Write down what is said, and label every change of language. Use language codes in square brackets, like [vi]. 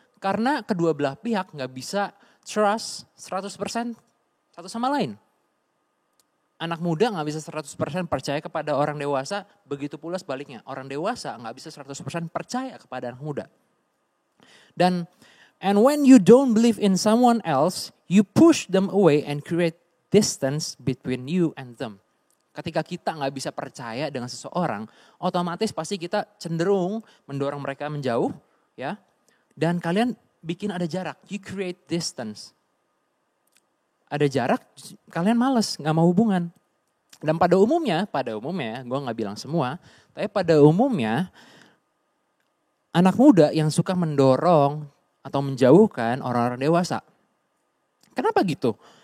[id] Karena kedua belah pihak nggak bisa trust 100% satu sama lain. Anak muda nggak bisa 100% percaya kepada orang dewasa, begitu pula sebaliknya. Orang dewasa nggak bisa 100% percaya kepada anak muda. Dan [en] And when you don't believe in someone else, you push them away and create distance between you and them. [id] Ketika kita nggak bisa percaya dengan seseorang, otomatis pasti kita cenderung mendorong mereka menjauh, ya. Dan kalian bikin ada jarak, [en] you create distance. [id] Ada jarak, kalian males, nggak mau hubungan. Dan pada umumnya, gue nggak bilang semua, tapi pada umumnya anak muda yang suka mendorong atau menjauhkan orang-orang dewasa. Kenapa gitu?